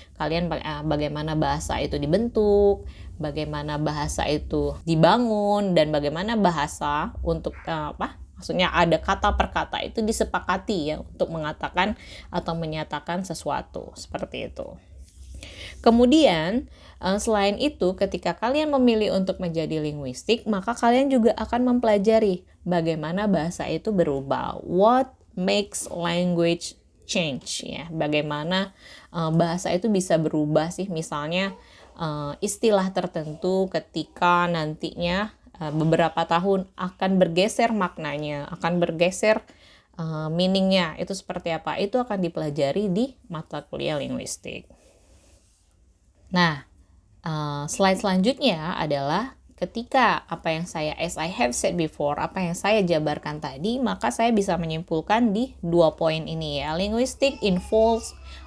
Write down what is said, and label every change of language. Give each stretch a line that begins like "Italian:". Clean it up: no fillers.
Indonesian: Kalian bagaimana bahasa itu dibentuk, bagaimana bahasa itu dibangun, dan bagaimana bahasa untuk maksudnya ada kata per kata itu disepakati, ya, untuk mengatakan atau menyatakan sesuatu, seperti itu. Kemudian selain itu, ketika kalian memilih untuk menjadi linguistik, maka kalian juga akan mempelajari bagaimana bahasa itu berubah.
English: What makes language change, ya?
Indonesian: Bagaimana bahasa itu bisa berubah sih, misalnya istilah tertentu ketika nantinya beberapa tahun akan bergeser maknanya, akan bergeser meaningnya, itu seperti apa? Itu akan dipelajari di mata kuliah linguistik. Nah, slide selanjutnya adalah ketika
English: as I have said before,
Indonesian: apa yang saya jabarkan tadi, maka saya bisa menyimpulkan di 2 poin ini, ya.
English: Linguistic involves